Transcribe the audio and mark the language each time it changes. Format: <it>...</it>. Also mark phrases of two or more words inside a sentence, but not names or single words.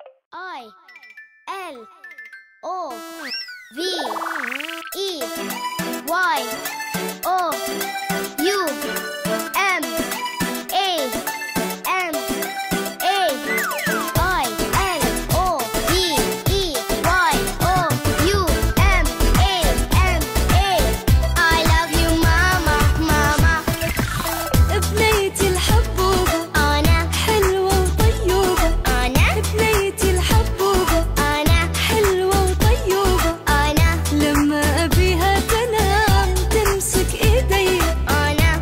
<en>I L O V E Y O U M A N A I L O V E Y O U M A N A I love you mama mama</en> <ar>بنيتي الحبوبة أنا حلوة وطيوبة أنا بنيتي الحبوبة أنا حلوة وطيوبة أنا لما أبيها تنام تمسك إيدي أنا</ar>